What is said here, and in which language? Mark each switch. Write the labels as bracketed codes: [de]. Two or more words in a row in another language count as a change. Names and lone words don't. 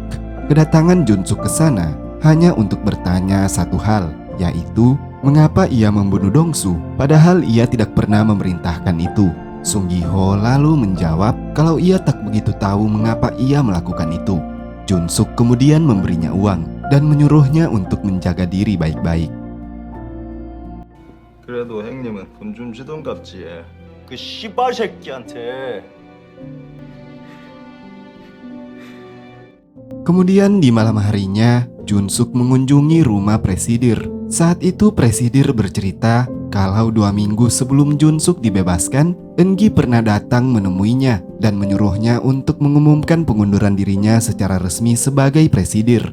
[id] Kedatangan Jun Suk ke sana hanya untuk bertanya satu hal, yaitu mengapa ia membunuh Dong Su padahal ia tidak pernah memerintahkan itu. Sung Gi Ho lalu menjawab kalau ia tak begitu tahu mengapa ia melakukan itu. Junsuk kemudian memberinya uang dan menyuruhnya untuk menjaga diri baik-baik. [ko] 그래도 형님은 돈 좀 주던갑지. 그 씨발 새끼한테. [id] Kemudian di malam harinya, Junsuk mengunjungi rumah Presidir. Saat itu Presidir bercerita kalau 2 minggu sebelum Junsuk dibebaskan, Eungi pernah datang menemuinya dan menyuruhnya untuk mengumumkan pengunduran dirinya secara resmi sebagai Presidir.